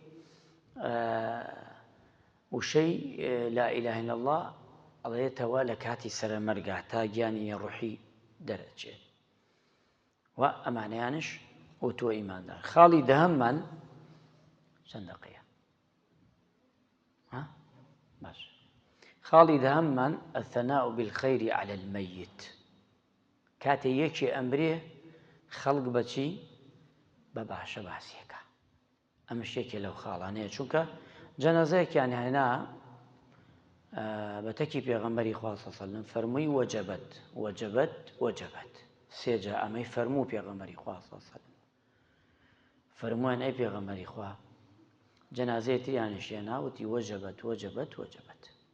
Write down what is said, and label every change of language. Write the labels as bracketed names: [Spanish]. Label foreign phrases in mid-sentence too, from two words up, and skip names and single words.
[Central Kurdish] وشەی [Arabic] لا إله إلا الله [Central Kurdish] ئەڵێتەوە لە کاتی سەرەمەرگا تا گیانی ڕوحی دەرەچێت و ئەمانەیانش ئۆتۆ ئیماندار خاڵی دەهەممان چەند دەقەیە باش خاڵی دەهەممان [Arabic] الثناء بالخير على الميت [Central Kurdish] کاتێ یەکێ ئەمرێ خەڵک بەچی بە باشە باسیەکە ئەمە شتێکێ لەو خاڵانەیە چونکە جەنازەیەکیان هێنا بە تەکی پێغەمبەری خوا [Arabic] صلی الله علیه وسلم [Central Kurdish] فەرمووی [Arabic] وەجەبەت وەجەبەت وەجەبەت [Central Kurdish] سێجا ئەمەی فەرموو پێغەمبەری خوا [Arabic] صلی الله علیه وسلم [Central Kurdish] فەرموویان ئەی پێغەمبەری خوا جەنازەیە تریانیش هێنا وتی [Arabic] وەجەبەت وەجەبەت وەجەبەت